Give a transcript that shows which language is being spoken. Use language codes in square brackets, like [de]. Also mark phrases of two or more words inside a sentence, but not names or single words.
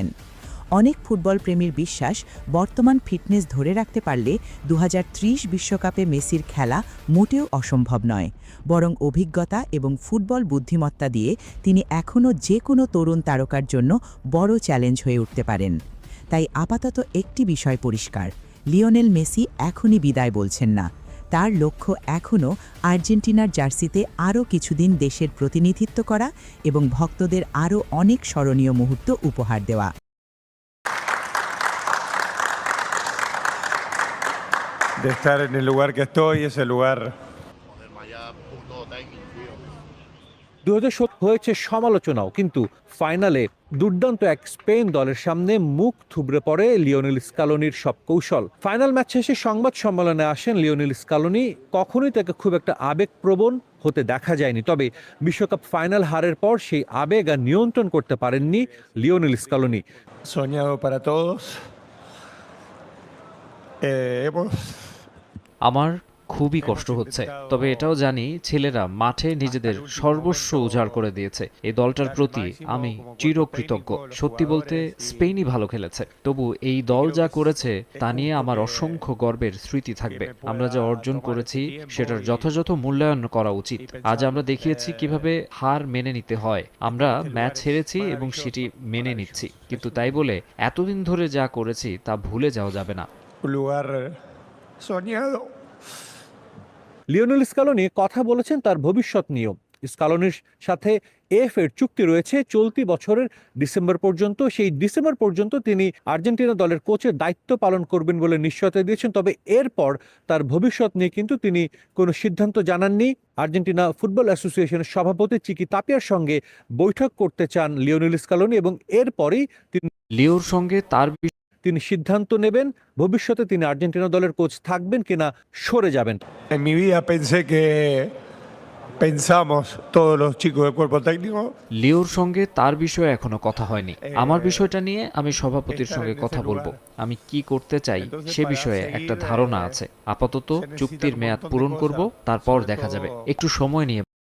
[bn] অনেক ফুটবল প্রেমীর বিশ্বাস, বর্তমান ফিটনেস ধরে রাখতে পারলে 2030 বিশ্বকাপে মেসির খেলা মোটেও অসম্ভব নয়, বরং অভিজ্ঞতা এবং ফুটবল বুদ্ধিমত্তা দিয়ে তিনি এখনও যে কোনো তরুণ তারকার জন্য বড় চ্যালেঞ্জ হয়ে উঠতে পারেন। তাই আপাতত একটি বিষয় পরিষ্কার, লিওনেল মেসি এখনই বিদায় বলছেন না। তার লক্ষ্য এখনও আর্জেন্টিনার জার্সিতে আরও কিছুদিন দেশের প্রতিনিধিত্ব করা এবং ভক্তদের আরও অনেক স্মরণীয় মুহূর্ত উপহার দেওয়া। [es] De estar en el lugar que estoy, ese lugar [bn] 2017 হয়েছে সমালোচনাও, কিন্তু ফাইনালে দুর্দান্ত এক স্পেন দলের সামনে মুখ থুবড়ে পড়ে লিওনেল স্কালোনির সব কৌশল। ফাইনাল ম্যাচ শেষে সংবাদ সম্মেলনে আসেন লিওনেল স্কালোনি। কখনোই তাকে খুব একটা আবেগপ্রবণ হতে দেখা যায়নি, তবে বিশ্বকাপ ফাইনাল হারের পর সেই আবেগ আর নিয়ন্ত্রণ করতে পারেননি লিওনেল স্কালোনি। [es] soñado para todos. Hemos [bn] আমার খুবই কষ্ট হচ্ছে, তবে এটাও জানি ছেলেরা মাঠে নিজেদের সর্বস্ব উজাড় করে দিয়েছে। এই দলটার প্রতি আমি চিরকৃতজ্ঞ। সত্যি বলতে স্পেনই ভালো খেলেছে, তবু এই দল যা করেছে তা নিয়ে আমার অসংখ্য গর্বের স্মৃতি থাকবে। আমরা যা অর্জন করেছি সেটার যথাযথ মূল্যায়ন করা উচিত। আজ আমরা দেখিয়েছি কিভাবে হার মেনে নিতে হয়। আমরা ম্যাচ হেরেছি এবং সেটি মেনে নিচ্ছি, কিন্তু তাই বলে এতদিন ধরে যা করেছি তা ভুলে যাওয়া যাবে না। [es] un lugar soñado. [bn] লিওনেল স্কালোনি কথা বলেছেন তার ভবিষ্যৎ নিয়েও। স্কালোনির সাথে এর চুক্তি রয়েছে চলতি বছরের ডিসেম্বর পর্যন্ত। সেই ডিসেম্বর পর্যন্ত তিনি আর্জেন্টিনা দলের কোচের দায়িত্ব পালন করবেন বলে নিশ্চয়তা দিয়েছেন, তবে এরপর তার ভবিষ্যৎ নিয়ে কিন্তু তিনি কোনো সিদ্ধান্ত জানাননি। আর্জেন্টিনা ফুটবল অ্যাসোসিয়েশনের সভাপতি চিকি তাপিয়ার সঙ্গে বৈঠক করতে চান লিওনেল স্কালোনি এবং এরপরই লিওর সঙ্গে তিনি সিদ্ধান্ত নেবেন ভবিষ্যতে তিনি আর্জেন্টিনা দলের কোচ থাকবেন কিনা সরে যাবেন। [es] En mi vida pensamos todos los chicos del cuerpo técnico. [bn] লিওর সঙ্গে তার বিষয়ে এখনো কথা হয়নি। আমার বিষয়টা নিয়ে আমি সভাপতির সঙ্গে কথা বলবো। আমি কি করতে চাই সে বিষয়ে একটা ধারণা আছে। আপাতত চুক্তির মেয়াদ পূরণ করব, তারপর দেখা যাবে। একটু সময় নিয়ে